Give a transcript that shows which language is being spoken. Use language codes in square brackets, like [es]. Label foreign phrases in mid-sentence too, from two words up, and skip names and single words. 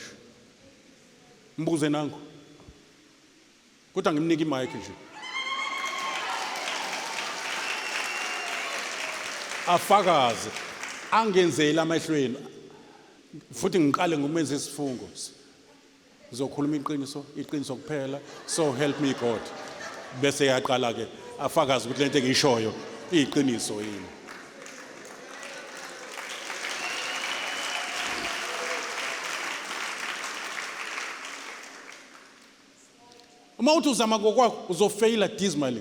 [zu] Mbuze nangu kodwa ngimnika imic nje. Afakaze angenzela amahlweni futhi ngiqale ngokumenza isifungo. Uzokhuluma iqiniso kuphela, [en] so help me God. [zu] Bese yaqala ke afakaze ukuthi lento engiyishoyo iyiqiniso yini. Uma uthi uzama ngokwakho uzofaila dismally.